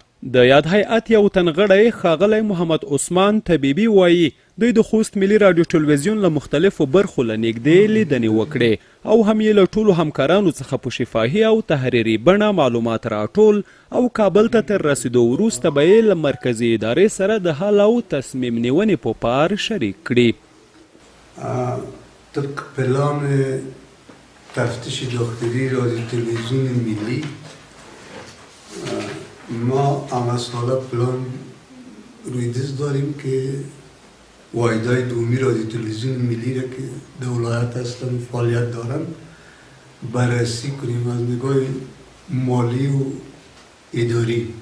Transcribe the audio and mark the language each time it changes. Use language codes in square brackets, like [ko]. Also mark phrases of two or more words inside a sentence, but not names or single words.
[ps] د یاد هیئت یو تن غړی ښاغلی محمد عثمان طبیبي وایي دوی د خوست ملي رادیو ټلویزیون له مختلفو برخو له نږدې لیدنې وکړې او هم یې له ټولو همکارانو څخه په شفاهي او تحریري بڼه معلومات راټول او کابل ته تر رسیدو وروسته به یې له مرکزي ادارې سره د حل او تصمیم نیونې په پار شریک کړي. [fa] طبق پلان تفتیش داخلی رادیو تلویزیون ملی ما هم از حالا پلان رویدز داریم که واحدهای دومی رادیو تلویزیون ملی را که در ولایت هستن فعالیت دارن بررسی کنیم از نگاه مالی و اداری.